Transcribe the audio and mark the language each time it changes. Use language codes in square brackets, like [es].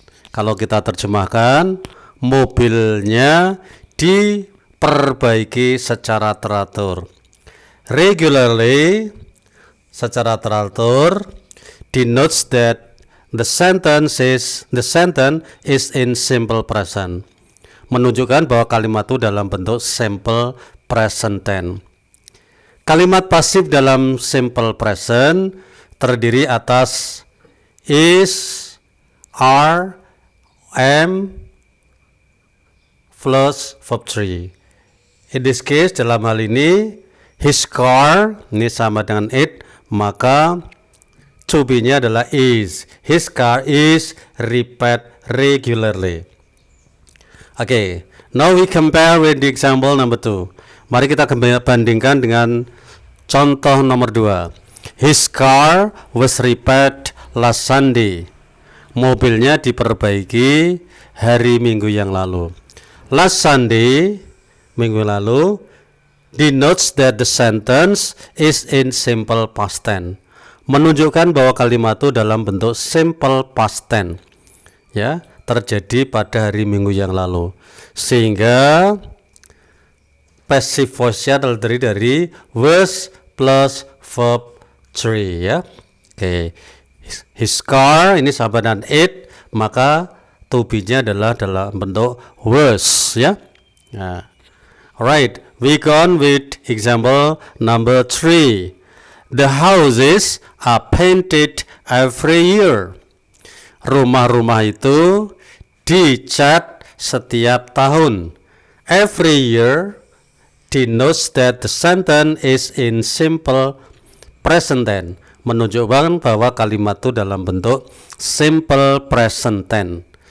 [id] Kalau kita terjemahkan, mobilnya diperbaiki secara teratur. [en] Regularly, [id] secara teratur, [en] denotes that the sentence is in simple present. [id] Menunjukkan bahwa kalimat itu dalam bentuk simple present tense. Kalimat pasif dalam simple present terdiri atas is, are, am plus verb 3. [en] In this case, [id] dalam hal ini his car ini sama dengan it, maka to be-nya adalah is. [en] His car is repaired regularly. Okay, now we compare with the example number 2. [id] Mari kita bandingkan dengan contoh nomor 2. [en] His car was repaired last Sunday. [id] Mobilnya diperbaiki hari Minggu yang lalu. [en] Last Sunday, [id] minggu lalu, [en] denotes that the sentence is in simple past tense. [id] Menunjukkan bahwa kalimat itu dalam bentuk simple past tense, ya, terjadi pada hari Minggu yang lalu, sehingga passive voice-nya terdiri dari was plus verb 3, ya. Oke, his car ini sama dengan it, maka to be-nya adalah dalam bentuk was, ya. [en] Nah, alright, we go on with example number 3. The houses are painted every year. [id] Rumah-rumah itu dicat setiap tahun. [en] Every year denotes that the sentence is in simple present tense. [id] Menunjukkan bahwa kalimat itu dalam bentuk simple present tense.